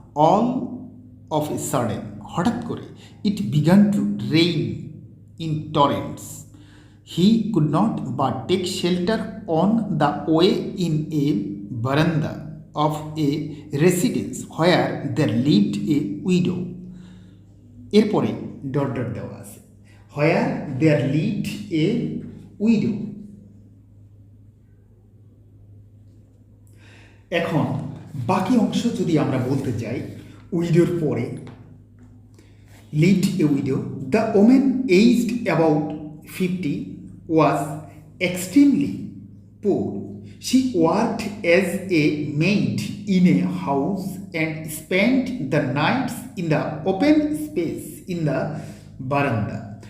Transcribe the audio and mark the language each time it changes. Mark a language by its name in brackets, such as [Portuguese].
[English] All of a sudden, [Bangla] হঠাৎ করে, [English] it began to rain in torrents. He could not but take shelter on the way in a veranda of a residence where there lived a widow. [Bangla] এরপরে dot dot দেওয়া আছে, [English] where there lived a widow. [Bangla] এখন বাকি অংশ যদি আমরা বলতে যাই, উইডোর পরে [English] lived a widow. The woman aged about 50 was extremely poor. She worked as a maid in a house and spent the nights in the open space in the veranda.